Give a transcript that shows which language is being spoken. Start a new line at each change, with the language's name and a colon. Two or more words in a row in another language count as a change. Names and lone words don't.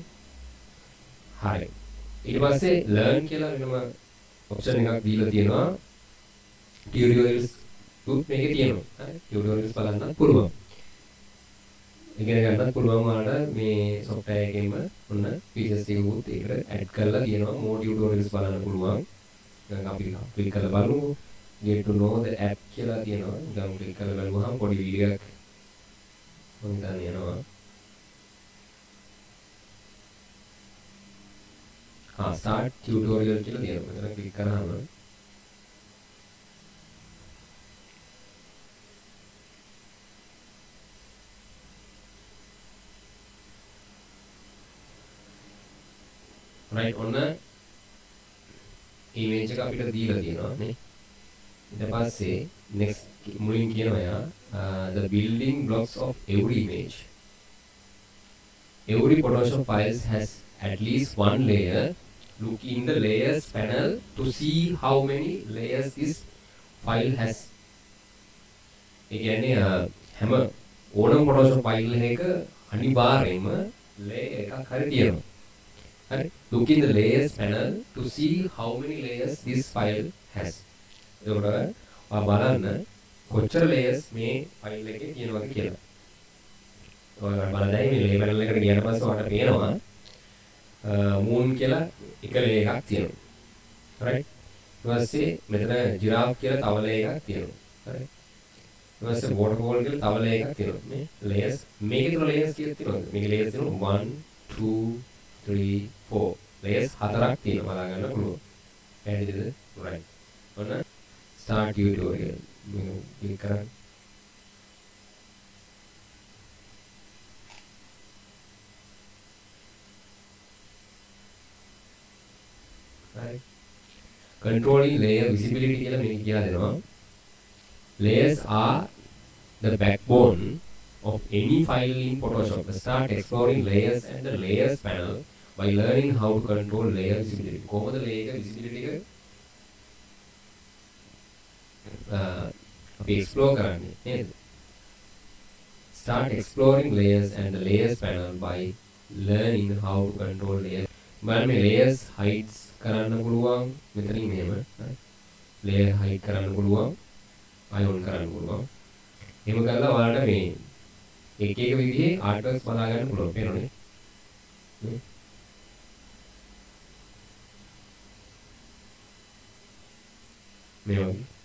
Sinhala: හරි. ඊට පස්සේ learn කියලා වෙනම option එකක් දීලා තියෙනවා. tutorials උත් මේකේ තියෙනවා. හරි. tutorials බලන්නත් පුළුවන්. ඉගෙන ගන්නත් පුළුවන් ඔයාලට මේ software එකෙන්ම ඔන්න features ටික උත් ඒකට add කරලා තියෙනවා.
English: more tutorials
Sinhala: බලන්න පුළුවන්. දැන් අපි click කරලා බලමු.
English: get to know the app
Sinhala: කියලා තියෙනවා. දැන් click කරලා බලුවහම පොඩි වීඩියෝ එකක් මම හිතන්නේ යනවා.
English: start tutorial
Sinhala: කියලා තියෙනවා. මෙතන click කරාම right ඔන්න image එක අපිට දීලා තියෙනවා නේ. ඊට පස්සේ next මුලින් කියනවා යා
English: the building blocks of every image. Every Photoshop files has at least one layer. Look in the layers panel to see how many layers this file has.
Sinhala: ඒ කියන්නේ හැම ඕනම Photoshop file එකක අනිවාර්යයෙන්ම layer එකක් හරි තියෙනවා. හරි.
English: Look in the layers panel to see how many layers this file has.
Sinhala: එතකොට ඔයා බලන්න කොච්චර layers මේ file එකේ තියෙනවද කියලා. ඔයාලා බලදැයි මේ
English: layer panel
Sinhala: එකට ගියාට පස්සේ ඔයාලට පේනවා moon කියලා එක layer එකක් තියෙනවා. right. ඊට පස්සේ මෙතන giraffe කියලා තව layer එකක් තියෙනවා. right. ඊට පස්සේ waterfall කියලා තව layer එකක් තියෙනවා. මේ layers මේකේ තුන layers කීයක් තියෙනවද? මේකේ layers තියෙනවා 1 2 3 4 layers හතරක් තියෙනවා බලා ගන්න පුළුවන්. පැහැදිලිද? right. ඔන්න
English: start tutorial
Sinhala: මේක ක්ලික් කරන්න. right.
English: controlling layer visibility
Sinhala: කියලා මේක කියලා දෙනවා.
English: Layers are the backbone of any file in Photoshop. Start exploring layers and the layers panel by learning how to control layer visibility.
Sinhala: කොහොමද
English: layer visibility
Sinhala: එක අපි explore කරන්නේ නේද?
English: Start exploring layers and the layers panel by learning how to control layers.
Sinhala: බලන්න මේ layers hides කරන්න පුළුවන් මෙතනින් මෙහෙම. layer hide කරන්න පුළුවන්. ion කරන්න පුළුවන්. එහෙම කරලා ඔයාලට මේ එක එක විදිහේ ආර්ට්වර්ක්ස් බලා ගන්න පුළුවන්. පේනවනේ. මේ වගේ.